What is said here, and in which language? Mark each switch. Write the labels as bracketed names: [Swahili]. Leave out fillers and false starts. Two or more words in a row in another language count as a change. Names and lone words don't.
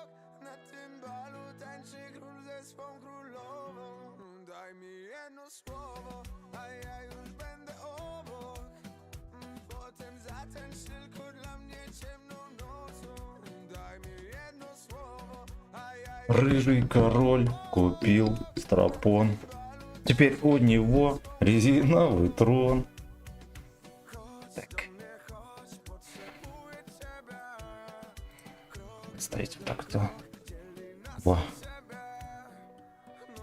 [Polish] Na tym balu tańczy król ze swą królową. Daj mi jedno słowo, a ja już będę obok. Potem zatańcz tylko dla mnie ciemną nocą. Daj mi jedno słowo. [Russian] Рыжий король купил страпон. Теперь у него резиновый трон. Так. Стоите вот так то. Во. Во.